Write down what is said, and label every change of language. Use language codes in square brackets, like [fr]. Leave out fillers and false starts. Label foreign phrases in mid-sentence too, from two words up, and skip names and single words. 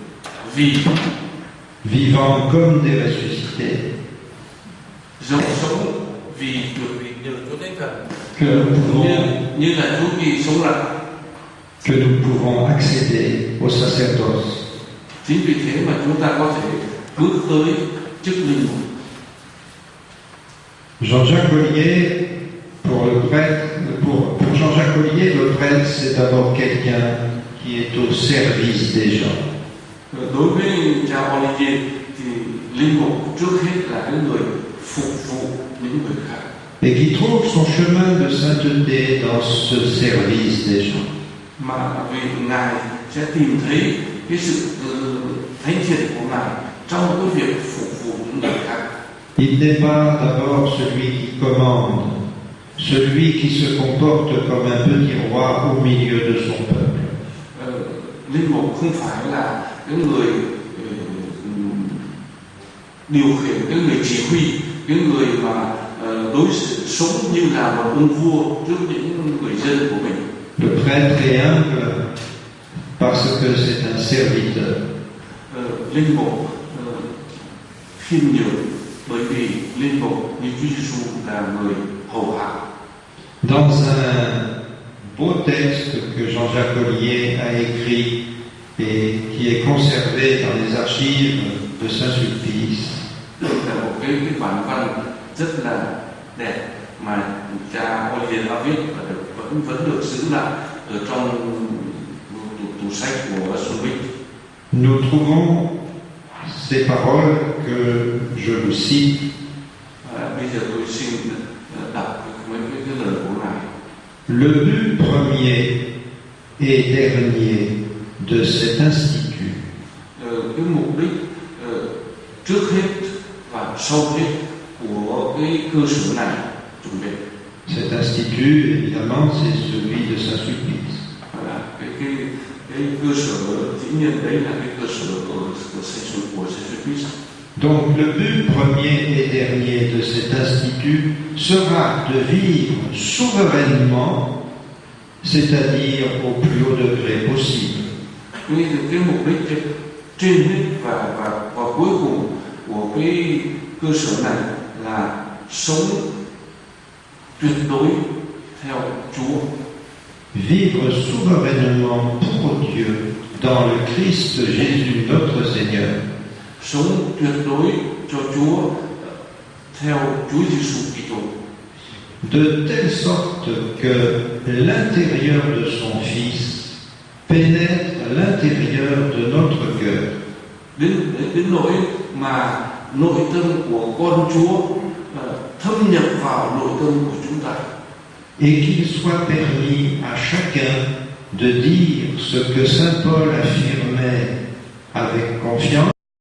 [fr] vivant comme des ressuscités, [vi] sống vì được bị nhờ Chúa Thánh Thần, [fr] que nous pouvons, [vi] như là Chúa Kỳ sống lại. [fr] que nous pouvons accéder au sacerdoce. [vi] Chính vì thế mà chúng ta có thể bước tới chức linh mục. [fr] Jean-Jacques Ollier, pour Jean-Jacques Ollier, le prêtre, c'est d'abord quelqu'un qui est au service des gens. [vi] Đối với cha Olivier thì linh mục trước hết là cái người phục vụ những người khác. [fr] Et qui trouve son chemin de sainteté dans ce service des gens. [vi] Mà vì Ngài sẽ tìm thấy cái sự thánh thiện của Ngài trong cái việc phục vụ những người khác. [fr] Il n'est pas d'abord celui qui commande, celui qui se comporte comme un petit roi au milieu de son peuple. [vi] Linh mục không phải là cái người điều khiển, cái người chỉ huy, cái người mà đối xử sống như là một ông vua trước những người dân của mình. [fr] Le prêtre est humble parce que c'est un serviteur. [vi] Linh mục khiêm nhường bởi vì linh mục như Chúa Giêsu là người hầu hạ. [fr] Dans un beau texte que Jean-Jacques Ollier a écrit et qui est conservé dans les archives de Saint-Sulpice, [vi] Đây là một cái bản văn rất là đẹp mà cha Olivier đã viết và vẫn được giữ lại ở trong tủ sách của Sulpice. [fr] nous trouvons ces paroles que je vous cite. [vi] Bây giờ tôi xin đọc mấy cái lời của Ngài. [fr] Le but premier et dernier de cet institut, [vi] Cái mục đích trước hết và sau hết của cái cơ sở này chuẩn bị. [fr] cet institut, évidemment, c'est celui de Saint-Sulpice. [vi] Cái cơ sở dĩ nhiên đấy là cái cơ sở của Saint-Sulpice. [fr] Donc le but premier et dernier de cet institut sera de vivre souverainement, c'est-à-dire au plus haut degré possible. [vi] Cái mục đích trên hết và cuối cùng của cái cơ sở này là sống tuyệt đối theo Chúa. [fr] Vivre souverainement pour Dieu dans le Christ Jésus notre Seigneur. [vi] Sống tuyệt đối cho Chúa theo Chúa Giêsu Kitô. [fr] De telle sorte que l'intérieur de son Fils pénètre l'intérieur de notre cœur. [vi] Đến nỗi mà nội tâm của con Chúa thâm nhập vào nội tâm của chúng ta. [fr] Et qu'il soit permis à chacun de dire ce que saint Paul affirmait avec confiance.